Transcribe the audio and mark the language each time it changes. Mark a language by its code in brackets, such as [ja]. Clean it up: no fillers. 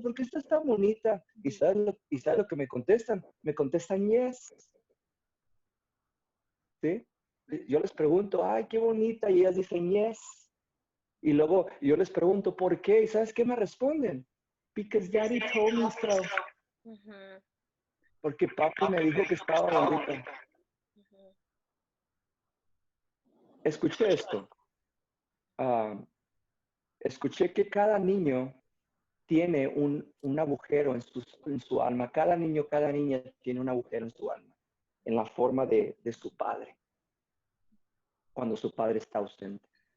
[es] ¿Por qué estás tan bonita? ¿Y sabes lo que me contestan? Me contestan yes. ¿Sí? Yo les pregunto, ay, qué bonita, y ellas dicen yes. Y luego yo les pregunto, ¿por qué? ¿Y sabes qué me responden? [en] Because daddy told me so. [es] Porque papi me dijo que estaba bonita. Escuché esto. Escuché que cada niño tiene un agujero en su alma. Cada niño, cada niña tiene un agujero en su alma, en la forma de su padre, cuando su padre está ausente.